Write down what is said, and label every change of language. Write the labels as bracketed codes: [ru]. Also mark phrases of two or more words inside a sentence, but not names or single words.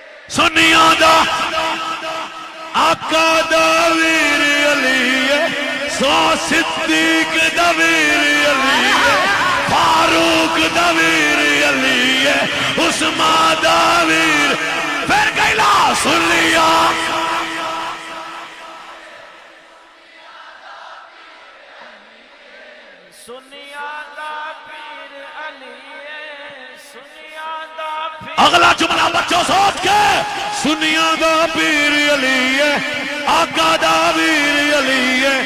[pa] سنیاں دا آقا دا ویر علی ہے، سو صدیق دا ویر علی ہے، فاروق دا ویر علی ہے، عثمان دا ویر پھر کہلا سنیاں سنیا دا پیر علی ہے، سنیا دا پیر اگلا جملہ بچوں سوچ کے سنیاں دا پیر علی ہے، آقا دا ویر علی ہے،